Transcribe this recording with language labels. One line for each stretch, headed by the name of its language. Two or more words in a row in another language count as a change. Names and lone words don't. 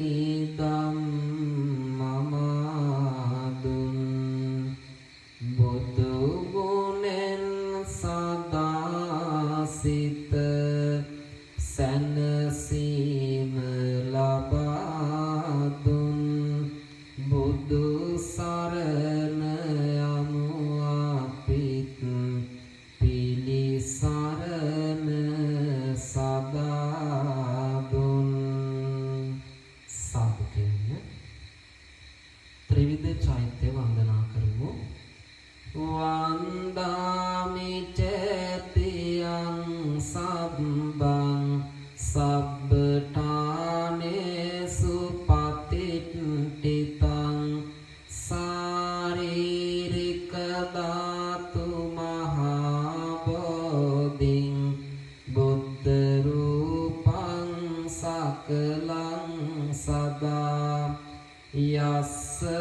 Sinhala: ධම්මමාදුන් බුදු ගුණෙන් සදා සිත සැනසීම ලබා දුන් බුදු සරණ යමු අපිත් පිළිසරණ සදා දුන් සාදු කියන්නේ ත්‍රිවිධ චෛත්‍ය වන්දනා කරමු
Pali: වන්දාමි චේතියං සබ්බං සබ්බඨානේසු පතිට්ඨිතං සාරීරික ධාතු මහා බෝධින් බුද්ධ රූපං සකලං සදා යස්ස